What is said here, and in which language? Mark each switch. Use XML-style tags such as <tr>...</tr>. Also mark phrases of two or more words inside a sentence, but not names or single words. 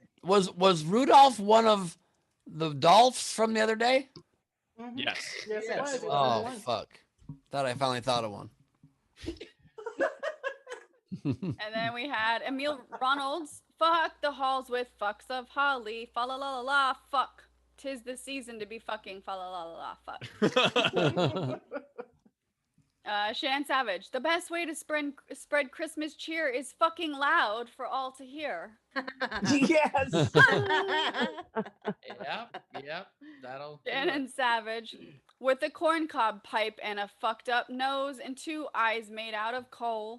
<en>Was Rudolph one of the Dolphs from the other day? Yes. Yes. Oh fuck! Thought I finally thought of one. And then we had Emil Ronalds. Fuck the halls with fucks of holly. Fa la la la la. Fuck. 'Tis the season to be fucking. Fa la la la la. Fuck. Shan Savage. The best way to spread Christmas cheer is fucking loud for all to hear. Yes. Yep. That'll. Shannon Savage. With a corncob pipe and a fucked up nose and 2 eyes made out of coal.</en>